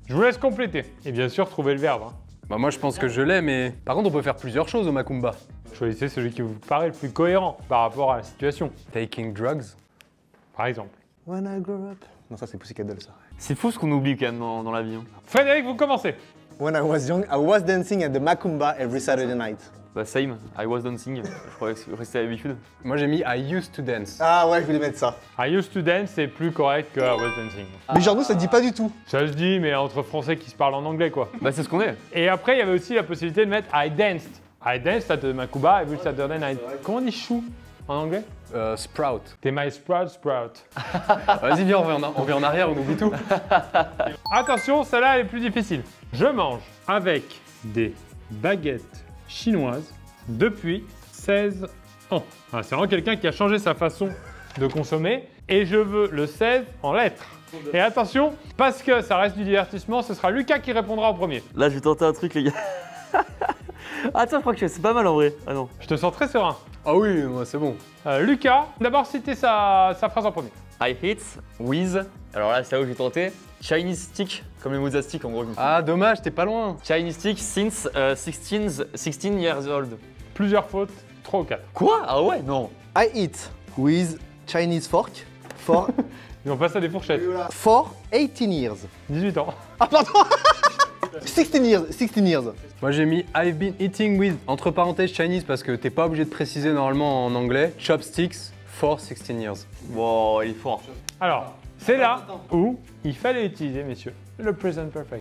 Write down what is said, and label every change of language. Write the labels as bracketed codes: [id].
[fr] Je vous laisse compléter. Et bien sûr, trouver le verbe. Hein. Bah moi, je pense que je l'ai, mais par contre, on peut faire plusieurs choses au Macumba. Choisissez celui qui vous paraît le plus cohérent par rapport à la situation. [en] Taking drugs. [fr] Par exemple. [en] When I grow up. [fr] Non, ça c'est Pussycat ça. C'est fou ce qu'on oublie quand même dans la vie. Hein. Frédéric, vous commencez. [en] When I was young, I was dancing at the Macumba every Saturday night. [fr] Bah same, [en] I was dancing, [fr] je croyais que c'était l'habitude. Moi, j'ai mis [en] I used to dance. [fr] Ah ouais, je voulais mettre ça. [en] I used to dance, [fr] c'est plus correct que [en] I was dancing. [fr] Mais genre nous, ça se dit pas du tout. Ça se dit, mais entre français qui se parlent en anglais, quoi. Bah c'est ce qu'on est. Et après, il y avait aussi la possibilité de mettre [en] I danced. I danced at the Macumba every Saturday night. [fr] Comment on dit chou en anglais? [en] Sprout. T'es my sprout. [fr] Vas-y, viens, on revient en arrière, on oublie tout. Attention, celle-là, elle est plus difficile. Je mange avec des baguettes chinoises depuis 16 ans. Ah, c'est vraiment quelqu'un qui a changé sa façon de consommer. Et je veux le 16 en lettres. Et attention, parce que ça reste du divertissement, ce sera Lucas qui répondra en premier. Là je vais tenter un truc les gars. Attends, je crois que c'est pas mal en vrai. Ah non. Je te sens très serein. Ah oui, moi, c'est bon. Lucas, d'abord citer sa phrase en premier. [en] I hit with, [fr] alors là c'est là où j'ai tenté, [en] Chinese stick, [fr] comme les mozza stick en gros. Ah, dommage, t'es pas loin. [en] Chinese stick since 16 years old. [fr] Plusieurs fautes, 3 ou 4. Quoi? Ah ouais, non. [en] I eat with Chinese fork for, [fr] Ils ont passé à des fourchettes. [en] for 18 years. [fr] 18 ans. [en] Ah pardon 16 years, 16 years. [fr] Moi, j'ai mis [en] I've been eating with, [fr] entre parenthèses, Chinese, parce que t'es pas obligé de préciser normalement en anglais, [en] chopsticks for 16 years. [fr] Wow, il est fort. Alors, c'est là où il fallait utiliser, messieurs, le present perfect.